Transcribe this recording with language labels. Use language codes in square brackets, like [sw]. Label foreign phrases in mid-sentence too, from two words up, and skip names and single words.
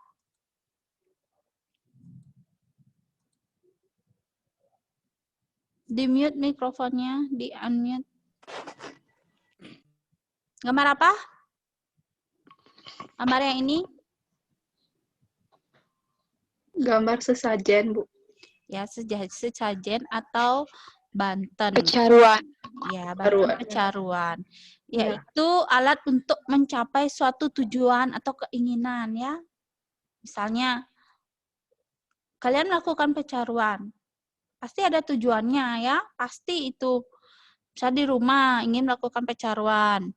[id] Di-mute mikrofonnya, di-unmute. Gambar apa? Gambar yang ini? Gambar sesajen, Bu. Ya, sesajen atau Banten. Pecaruan. Ya, Banten pecaruan. Yaitu alat untuk mencapai suatu tujuan atau keinginan ya. Misalnya, kalian melakukan pecaruan. Pasti ada tujuannya ya, pasti itu. Misalnya di rumah ingin melakukan pecaruan.